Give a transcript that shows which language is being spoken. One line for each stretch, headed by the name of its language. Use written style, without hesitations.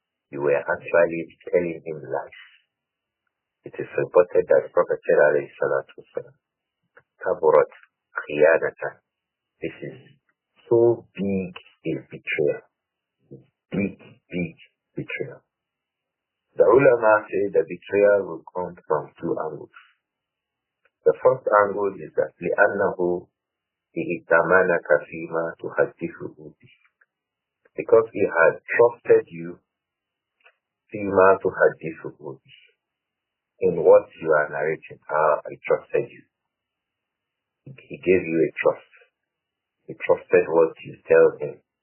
English: You were actually telling him lies. It is reported that the Prophet said, alayhi salatu wasalam,
Arabic: Kaburat khiyanatan.
English: This is so big a betrayal. Big betrayal. The ulama say the betrayal will come from two angles. The first angle is that
Arabic: لِأَنَّهُ إِئْتَمَنَكَ فِي مَا تُحَدِّثُهُ بِهِ.
English: Because he had trusted you
Arabic: فِي مَا تُحَدِّثُهُ بِهِ.
English: In what you are narrating. I trusted you. He gave you a trust. He trusted what you tell him.